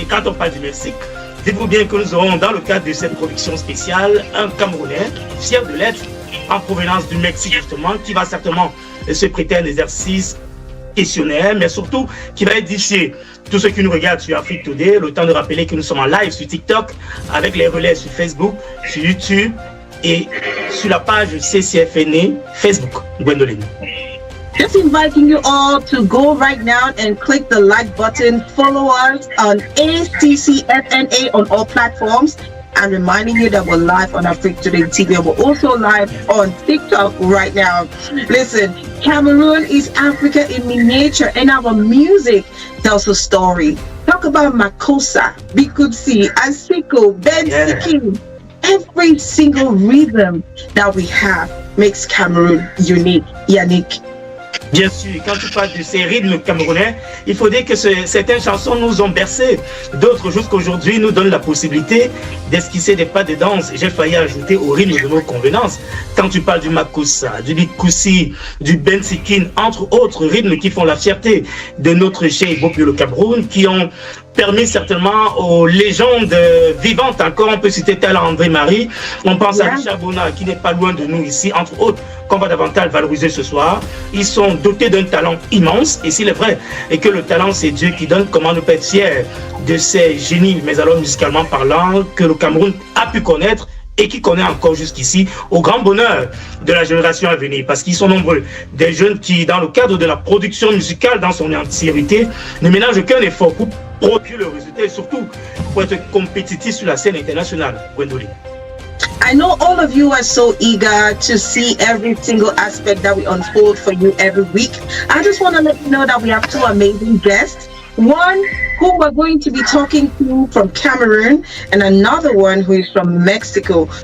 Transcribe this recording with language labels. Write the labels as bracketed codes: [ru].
[fr] Et quand on parle du Mexique, dites-vous bien que nous aurons dans le cadre de cette production spéciale un Camerounais fier de l'être en provenance du Mexique justement, qui va certainement se prêter à un exercice questionnaire, mais surtout qui va édifier tous ceux qui nous regardent sur Afrique Today. Le temps de rappeler que nous sommes en live sur TikTok avec les relais sur Facebook, sur YouTube et sur la page Ccfna Facebook. Gwendoline. [en] Just inviting you all to go right now and click the like button, follow us on Ccfna on all platforms, and reminding you that we're live on Afrique Today TV. We're also live on TikTok right now. Listen, Cameroon is Africa in miniature, and our music tells a story. Talk about Makossa, Bikutsi, Asiko, Ben Sikin. Every single rhythm that we have makes Cameroon unique. Yannick. [fr] Bien sûr, quand tu parles de ces rythmes camerounais, il faut dire que certaines chansons nous ont bercés. D'autres, jusqu'aujourd'hui, nous donnent la possibilité d'esquisser des pas de danse. J'ai failli ajouter au rythme de nos convenances. Quand tu parles du Makossa, du Bikoussi, du Bensikin, entre autres rythmes qui font la fierté de notre cher peuple le Cameroun, qui ont permis certainement aux légendes vivantes encore. On peut citer tel André-Marie, on pense à Richard Bonnat qui n'est pas loin de nous ici, entre autres, qu'on va davantage valoriser ce soir. Ils sont dotés d'un talent immense, et s'il est vrai et que le talent c'est Dieu qui donne, comment ne pas être fier de ces génies, mais alors musicalement parlant, que le Cameroun a pu connaître et qui connaît encore jusqu'ici, au grand bonheur de la génération à venir, parce qu'ils sont nombreux, des jeunes qui, dans le cadre de la production musicale dans son entièreté, ne ménagent aucun effort pour produire le résultat et surtout pour être compétitifs sur la scène internationale. Gwendoline. [en] I know all of you are so eager to see every single aspect that we unfold for you every week. I just want to let you know that we have two amazing guests. One who we're going to be talking to from Cameroon, and another one who is from Mexico.